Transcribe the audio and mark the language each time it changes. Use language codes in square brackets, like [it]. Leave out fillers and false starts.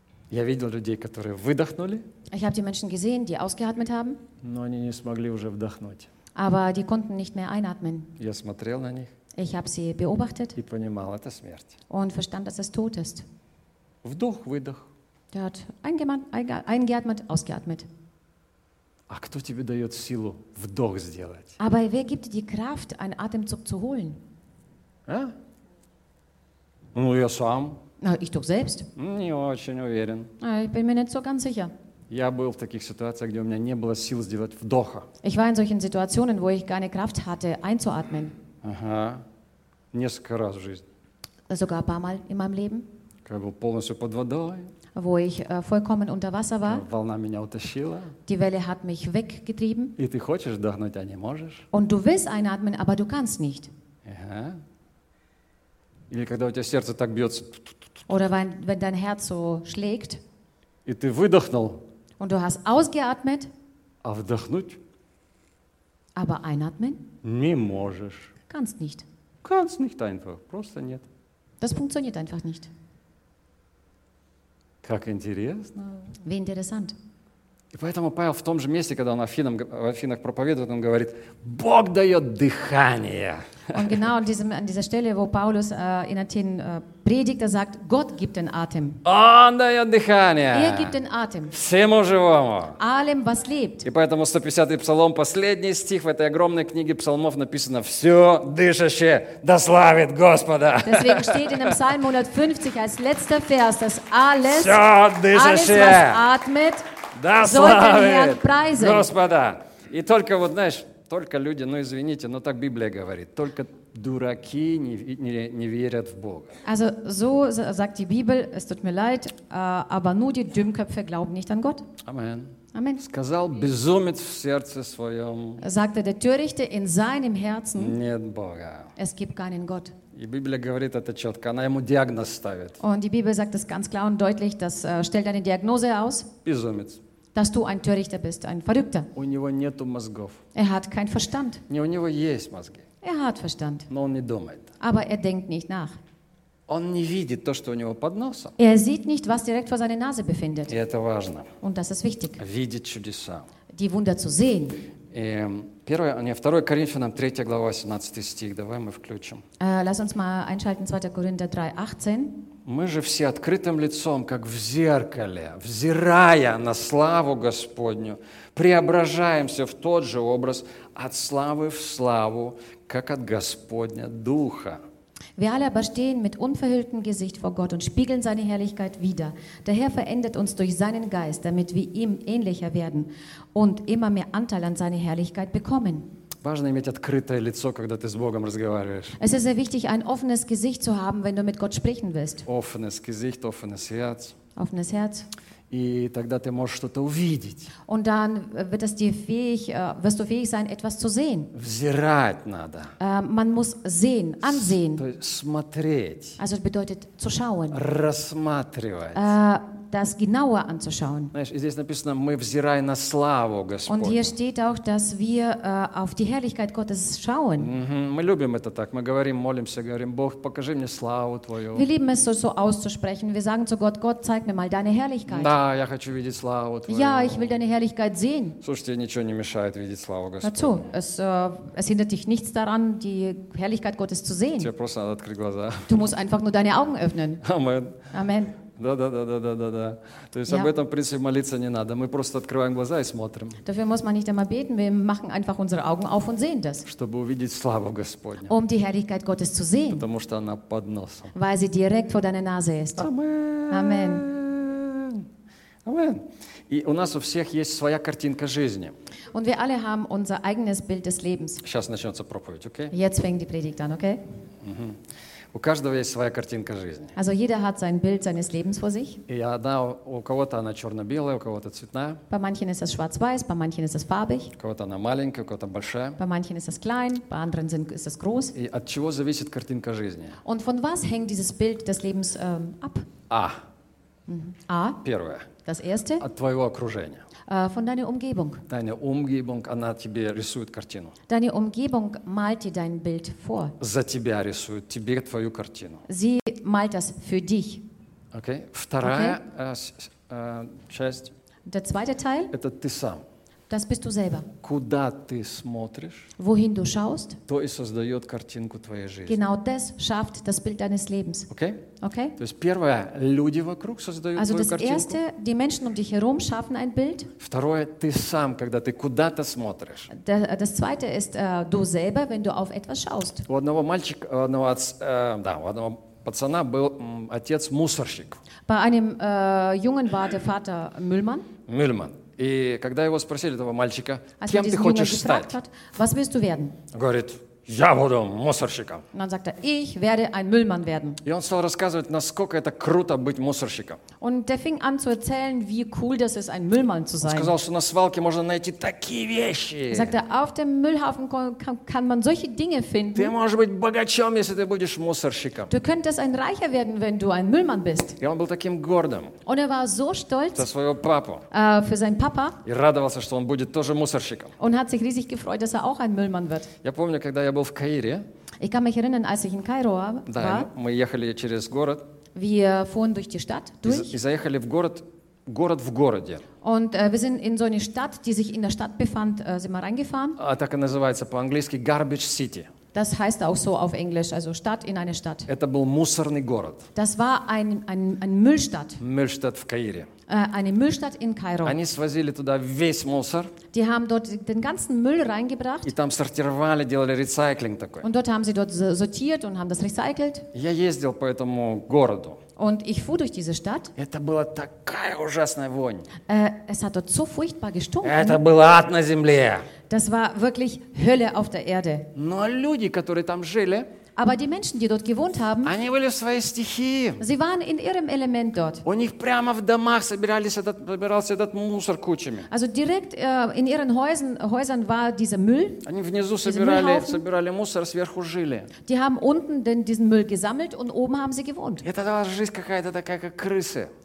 [ru] Я видел людей, которые выдохнули. [de] Ich habe die Menschen gesehen, die ausgeatmet haben. [ru] Но они не смогли уже вдохнуть. [de] Aber die konnten nicht mehr einatmen. [ru] Я смотрел на них. [de] Ich habe sie beobachtet. [ru] И понимал, это смерть. [de] Und verstand, dass es tot ist. [ru] Вдох, выдох. [de] Der hat eingeatmet, ausgeatmet. [ru] А кто тебе дает силу вдох сделать? [de] Aber wer gibt dir die Kraft, einen Atemzug zu holen? [ru] А? Ну я сам. [de] Ich doch selbst. [ru] Не очень уверен. [de] Ich bin mir nicht so ganz sicher. [ru] Я был в таких ситуациях, где у меня не было сил сделать вдоха. [de] Ich war in solchen Situationen, wo ich keine Kraft hatte, einzuatmen. [ru] Ага. Несколько раз в жизни. [de] Sogar ein paar Mal in meinem Leben. [ru] Когда был полностью под водой. [de] Wo ich vollkommen unter Wasser war. [ru] Волна меня утащила. [de] Die Welle hat mich weggetrieben. [ru] И ты хочешь вдохнуть, а не можешь. [de] Und du willst einatmen, aber du kannst nicht. [ru] Ага. Или когда у тебя сердце так бьется. [de] Oder wenn dein Herz so schlägt. [ru] И ты выдохнул. [de] Und du hast ausgeatmet. [ru] А вдохнуть? [de] Aber einatmen? [ru] Не можешь. [de] Kannst nicht. Kannst nicht einfach. [ru] Просто нет. [de] Das funktioniert einfach nicht. [ru] Как интересно. [de] Wie interessant. [ru] И поэтому Павел в том же месте, когда он в Афинах проповедует, он говорит, Бог дает дыхание. [de] Und genau an dieser Stelle, wo Paulus in Athen predigt, er sagt, Gott gibt den Atem. [ru] Он дает дыхание. [de] Er gibt den Atem. [ru] Всему живому. [de] Allem, was lebt. [ru] И поэтому 150-й псалом, последний стих в этой огромной книге псалмов написано, все дышащее да славит Господа. [de] Deswegen steht in dem Psalm 150 als letzter Vers, dass alles, [ru] все дышащее, [de] alles, was atmet, [ru] да славит Herrn Господа. И только вот, знаешь, только люди, ну извините, но так Библия говорит, только дураки не верят в Бога. [de] Also, so sagt die Bibel, es tut mir leid, aber nur die Dummköpfe glauben nicht an Gott. Amen. Amen. [ru] Сказал безумец в сердце своем, [de] sagte der Törichte in seinem Herzen, [ru] нет Бога. [de] Es gibt keinen Gott. [ru] И Библия говорит это четко, она ему диагноз ставит. [de] Und die Bibel sagt es ganz klar und deutlich, das stellt eine Diagnose aus. [ru] Безумец. [de] Dass du ein Törichter bist, ein Verrückter. [ru] У него нету мозгов. [de] Er hat keinen Verstand. [ru] Не, у него есть мозги. [de] Er hat Verstand. [ru] Но он не думает. [de] Aber er denkt nicht nach. [ru] Он не видит то, что у него под носом. [de] Er sieht nicht, was direkt vor seiner Nase befindet. [ru] И это важно. [de] Und das ist wichtig. [ru] Видеть чудеса. [de] Die Wunder zu sehen. [ru] И первое, не, 2 Коринфянам, 3 глава, 18 стих. Давай мы включим. [de] Lass uns mal einschalten, 2 Korinther 3, 18. [ru] Мы же все открытым лицом, как в зеркале, взирая на славу Господню, преображаемся в тот же образ от славы в славу, как от Господня Духа. [de] Wir alle aber stehen mit unverhülltem Gesicht vor Gott und spiegeln seine Herrlichkeit wider. Der Herr verändert uns durch seinen Geist, damit wir ihm ähnlicher werden und immer mehr Anteil an seiner Herrlichkeit bekommen. [ru] Важно иметь открытое лицо, когда ты с Богом разговариваешь. [de] Es ist sehr wichtig, ein offenes Gesicht zu haben, wenn du mit Gott sprechen willst. Offenes Gesicht, offenes Herz. Offenes Herz. [ru] И тогда ты можешь что-то увидеть. [de] Und dann wird es dir fähig, wirst du fähig sein, etwas zu sehen. [ru] Взирать надо. [de] Man muss sehen, ansehen. [ru] Смотреть. [de] Also es bedeutet zu schauen. [ru] Рассматривать. [de] Das genauer anzuschauen. [ru] Здесь написано, мы взирай на славу Господню. [de] Und hier steht auch, dass wir auf die Herrlichkeit Gottes schauen. [ru] Мы любим это так. Мы говорим, молимся, говорим, Бог, покажи мне славу Твою. [de] Wir lieben es so auszusprechen. Wir sagen zu Gott, Gott, zeig mir mal deine Herrlichkeit. [ru] Да, я хочу видеть славу Твою. [de] Ja, ich will deine Herrlichkeit sehen. [ru] Слушайте, ничего не мешает видеть славу Господню. [de] Dazu, es hindert dich nichts daran, die Herrlichkeit Gottes zu sehen. [ru] Тебе просто надо открыть глаза. [de] Du musst einfach nur deine Augen öffnen. Amen. Amen. [ru] Да. То есть об этом, в принципе, молиться не надо. Мы просто открываем глаза и смотрим. [de] Dafür muss man nicht einmal beten. Wir machen einfach unsere Augen auf und sehen das. [ru] Чтобы увидеть славу Господню. [de] Um die Herrlichkeit Gottes zu sehen. [ru] Потому что она под носом. [de] Weil sie direkt vor deiner Nase ist. Amen. Amen. [ru] И у нас у всех есть своя картинка жизни. [de] Und wir alle haben unser eigenes Bild des Lebens. [ru] Сейчас начнется проповедь, okay? [de] Jetzt fängt die Predigt an, okay? Mm-hmm. [ru] У каждого есть своя картинка жизни. [de] Also jeder hat sein Bild seines Lebens vor sich. [ru] И одна, у кого-то она черно-белая, у кого-то цветная. [de] Bei manchen ist es schwarz-weiß, bei manchen ist es farbig. [ru] У кого-то она маленькая, у кого-то большая. [de] Bei manchen ist es klein, bei anderen ist es groß. [ru] И от чего зависит картинка жизни? [de] Und von was hängt dieses Bild des Lebens ab? A. A. [ru] Первое. [de] Das erste. [ru] От твоего окружения. [de] Von deiner Umgebung. Deine Umgebung, [ru] она тебе рисует картину. [de] Deine Umgebung malt dir dein Bild vor. [ru] За тебя рисует, тебе твою картину. [de] Sie malt das für dich. [ru] Okay. Вторая часть. [de] Der zweite Teil. [ru] Это ты сам. [de] Das bist du selber. [ru] Куда ты смотришь? [de] Wohin du schaust? [ru] То и создает картинку твоей жизни. [de] Genau das schafft das Bild deines Lebens. Okay? Okay? [ru] То есть первое, люди вокруг создают твою картинку. [de] Also das erste, die Menschen um dich herum schaffen ein Bild. [ru] Второе, ты сам, когда ты куда-то смотришь. [de] Das zweite ist du selber, wenn du auf etwas schaust. [ru] У одного мальчика, у одного пацана был отец мусорщик. [de] Bei einem Jungen war der Vater Müllmann. Müllmann. [ru] И когда его спросили, этого мальчика, also кем ты хочешь стать? [de] Hat, was willst du werden? [ru] Говорит, я буду мусорщиком. [de] Und dann sagt er, ich werde ein Müllmann werden. [ru] И он стал рассказывать, насколько это круто быть мусорщиком. [de] Und er fing an zu erzählen, wie cool das ist, ein Müllmann zu sein. [ru] Он сказал, что на свалке можно найти такие вещи. [de] Er sagte, auf dem Müllhaufen kann man solche Dinge finden. [ru] Ты можешь быть богачом, если ты будешь мусорщиком. [de] Du könntest ein Reicher werden, wenn du ein Müllmann bist. [ru] И он был таким гордым. [de] Und er war so stolz [ru] за своего папу. [de] Für seinen Papa. [ru] И радовался, что он будет тоже мусорщиком. [de] Und hat sich riesig gefreut, dass er auch ein Müllmann wird. [ru] Я помню, когда я в Каире. [de] Ich kann mich erinnern, als ich in Kairo war. [ru] Да, мы ехали через город. [de] Wir fuhren durch die Stadt durch. [ru] И заехали в город, город в городе. [de] Und wir sind in so eine Stadt, die sich in der Stadt befand, sind wir reingefahren. [ru] А так и называется по-английски Garbage City. [de] Das heißt auch so auf Englisch, also Stadt in eine Stadt. [ru] Это был мусорный город. [de] Das war ein Müllstadt. [ru] Müllstadt в Каире. [de] Eine Müllstadt in Kairo. [ru] Они свозили туда весь мусор. [de] Die haben dort den ganzen Müll reingebracht. [ru] И там сортировали, делали рециклинг такой. [de] Und dort haben sie dort sortiert und haben das recycelt. [ru] Я ездил по этому городу. [de] Und ich fuhr durch diese Stadt. [ru] Это была такая ужасная вонь. [de] Es hat dort so furchtbar gestunken. [ru] Это был ад на земле. [de] Das war wirklich Hölle auf der Erde. [ru] Но люди, которые там жили, [de] aber die Menschen, die dort gewohnt haben, [ru] они были в своей стихии. [de] Sie waren in ihrem Element dort. [ru] У них прямо в домах собирался этот мусор кучами. [de] Also direkt in ihren Häusern war dieser Müll. [ru] Они внизу собирали мусор, сверху жили. [de] Die haben unten diesen Müll gesammelt und oben haben sie gewohnt. [ru] Это была жизнь какая-то такая, как крысы.